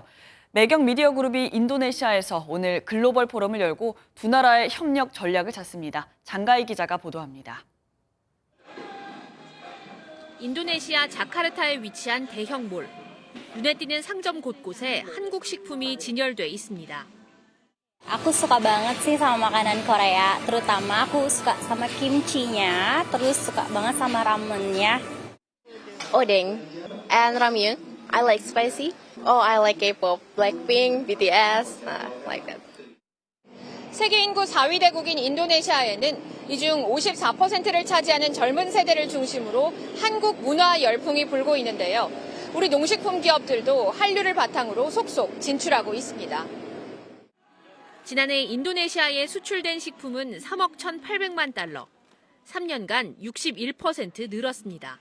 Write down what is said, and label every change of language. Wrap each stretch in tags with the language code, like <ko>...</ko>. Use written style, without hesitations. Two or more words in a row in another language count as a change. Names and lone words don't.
<ko>매경 미디어 그룹이 인도네시아에서 오늘 글로벌 포럼을 열고 두 나라의 협력 전략을 짰습니다. 장가희 기자가 보도합니다. 인도네시아 자카르타에 위치한 대형 몰. 눈에 띄는 상점 곳곳에 한국 식품이 진열돼 있습니다.</ko> <id>Aku suka banget sih sama makanan Korea, terutama aku suka sama kimchinya, terus suka banget sama ramennya.</id> <en>Odeng and ramyun. I like spicy. Oh, I like K-pop, Blackpink, BTS, like that.</en> <ko>세계 인구 4위 대국인 인도네시아에는 이 중 54%를 차지하는 젊은 세대를 중심으로 한국 문화 열풍이 불고 있는데요. 우리 농식품 기업들도 한류를 바탕으로 속속 진출하고 있습니다. 지난해 인도네시아에 수출된 식품은 3억 1,800만 달러, 3년간 61% 늘었습니다.</ko>